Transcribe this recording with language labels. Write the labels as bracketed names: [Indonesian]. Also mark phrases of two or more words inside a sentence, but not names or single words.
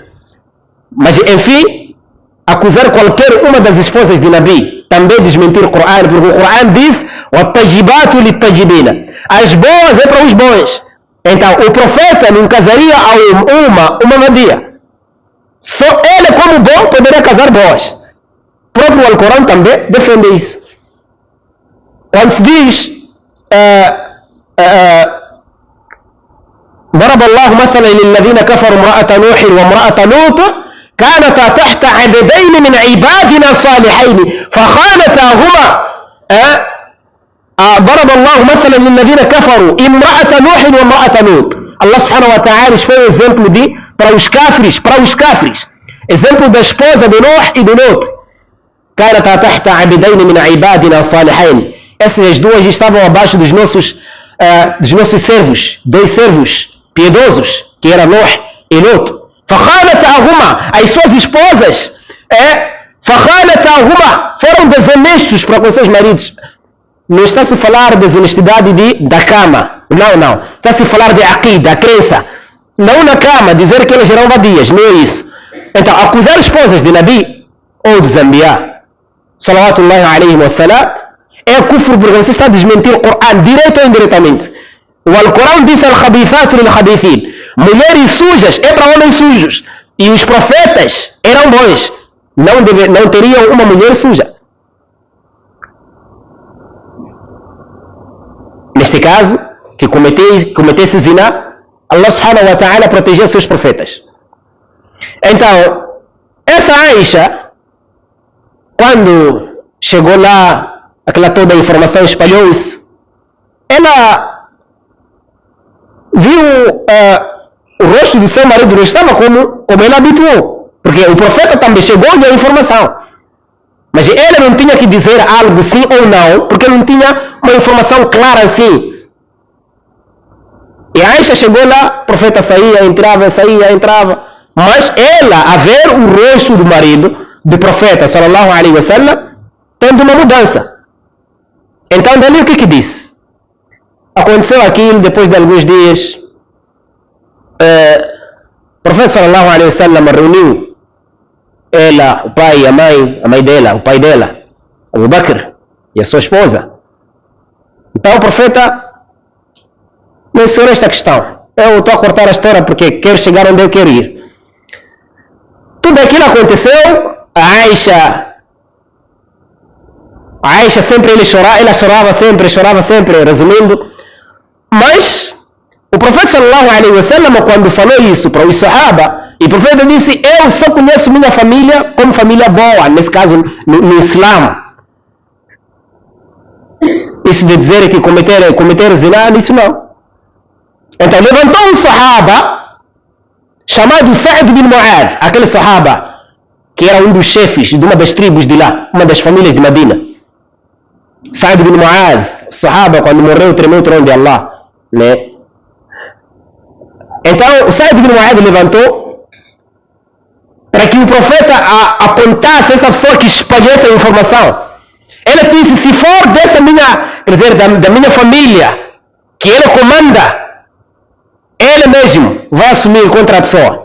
[Portuguese] Mas enfim, acusar qualquer uma das esposas de Nabi também desmentir o Corão, porque o Corão diz وَالطَّجِبَاتُ لِلطَّجِبِينَ. As boas é para os bons. Então o profeta não casaria a uma vadia. Só ele como bom poderia casar boas. O próprio Alcorão também defende isso. Quando se diz [Arabic] ضرب الله مثلا للذين كفروا امرأة نوح وامرأة لوط كانتا تحت عبدين من عبادنا صالحين فخانتاهما. ضرب الله مثلا للذين كفروا امرأة نوح وامرأة لوط. الله سبحانه وتعالى [Portuguese] foi um exemplo para os cáfires. Exemplo da esposa de Nuh e de Lot. [Arabic] كانتا تحت عبدين من عبادنا صالحين. [Portuguese] Essas duas estavam abaixo dos nossos servos, dois servos piedosos, que eram Nuh e Lot. فخانتاهما. As suas esposas فخانتاهما foram desonestos para com seus maridos. Não está se falar de desonestidade da cama. Não. Está se falar de aqida, a crença. Não na cama, dizer que elas eram vadias. Não é isso. Então, acusar esposas de Nabi ou dos Anbiya, [Arabic] صلوات الله عليه وسلم, [Portuguese] é kufr porque você está a desmentir o Corão, direto ou indiretamente. O Alcorão diz [Arabic] الخبيثات للخبيثين. [Portuguese] Mulheres sujas é para homens sujos. E os profetas eram bons. Não teriam uma mulher suja. Neste caso, que cometesse zina, [Arabic] الله سبحانه وتعالى [Portuguese] protegia seus profetas. Então, essa Aisha, quando chegou lá, aquela toda a informação espalhou-se, ela viu o rosto do seu marido não estava como ela habituou, porque o profeta também chegou e deu a informação. Mas ele não tinha que dizer algo sim ou não, porque não tinha uma informação clara assim. E Aisha chegou lá, o profeta saía, entrava. Mas ela, a ver o rosto do marido, do profeta, [Arabic] صلى الله عليه وسلم, [Portuguese] tendo uma mudança. Então, dali o que disse? Aconteceu aquilo, depois de alguns dias, o profeta, [Arabic] صلى الله عليه وسلم, [Portuguese] reuniu ela, o pai e a mãe dela, o pai dela, Abu Bakr, e a sua esposa. Então, o profeta mencionou esta questão. Eu estou a cortar a história porque quero chegar onde eu quero ir. Tudo aquilo aconteceu, a Aisha sempre ela chorava sempre, resumindo. Mas o profeta [Arabic] صلى الله عليه وسلم, [Portuguese] quando falou isso para os sahaba, e o profeta disse: eu só conheço minha família como família boa, nesse caso no Islã. Isso de dizer que cometer zina, isso não. Então levantou um sahaba chamado Sa'd bin Mu'adh, aquele sahaba que era um dos chefes de uma das tribos de lá, uma das famílias de Medina. Sa'd bin Mu'adh, sahaba, quando morreu, tremeu o trono de Allah, né? Então o Sa'd bin Mu'adh levantou para que o profeta apontasse essa pessoa que espalhou essa informação. Ele disse: se for dessa minha, quer dizer, da minha família, que ele comanda, ele mesmo vai assumir contra a pessoa.